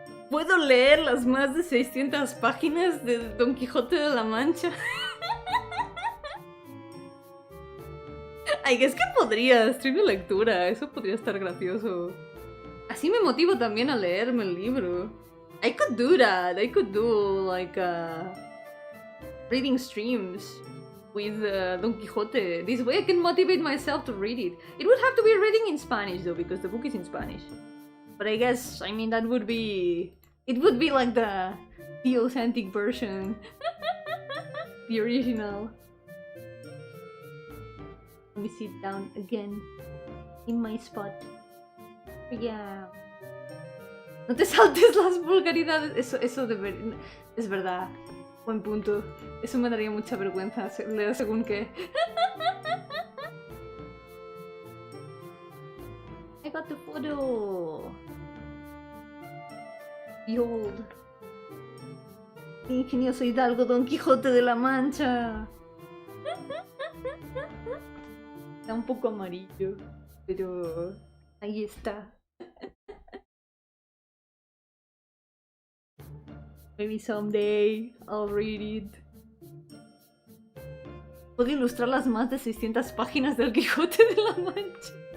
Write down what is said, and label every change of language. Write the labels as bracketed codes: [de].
[es] ¿Puedo leer las más de 600 páginas de Don Quijote de la Mancha? Ay, es que podría, stream de lectura, eso podría estar gracioso. Así me motivo también a leerme el libro. [en] I could do that, I could do like reading streams with Don Quixote. This way I can motivate myself to read it. It would have to be reading in Spanish though, because the book is in Spanish. But I guess, I mean, that would be... It would be like the authentic version. The original. Let me sit down again in my spot. Yeah. [es] No te saltes las vulgaridades. Eso de ver... Es verdad. Buen punto. Eso me daría mucha vergüenza leer según qué. [en] I got the photo. Behold. Ingenioso Hidalgo Don Quijote de la Mancha. [es] Está un poco amarillo, pero ahí está. [en] Maybe someday I'll read it. [es] Puedo ilustrar las más de 600 páginas del Quijote de la Mancha.